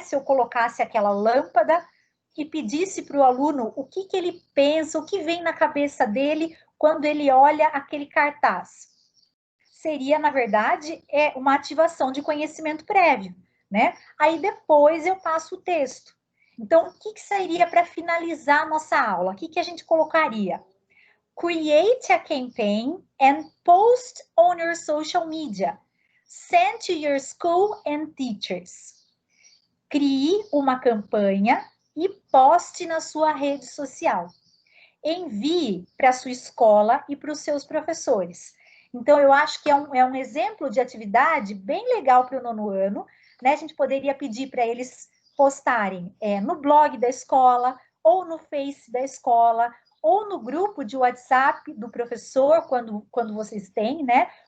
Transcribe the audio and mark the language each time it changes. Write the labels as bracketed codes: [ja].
[pt] Se eu colocasse aquela lâmpada e pedisse para o aluno o que ele pensa, o que vem na cabeça dele quando ele olha aquele cartaz. Seria, na verdade, uma ativação de conhecimento prévio, né? Aí depois eu passo o texto. Então, o que seria para finalizar a nossa aula? O que a gente colocaria? [en] Create a campaign and post on your social media. Send to your school and teachers. [pt] Crie uma campanha e poste na sua rede social. Envie para a sua escola e para os seus professores. Então, eu acho que é um exemplo de atividade bem legal para o nono ano, né? A gente poderia pedir para eles postarem no blog da escola, ou no Face da escola, ou no grupo de WhatsApp do professor, quando vocês têm, né?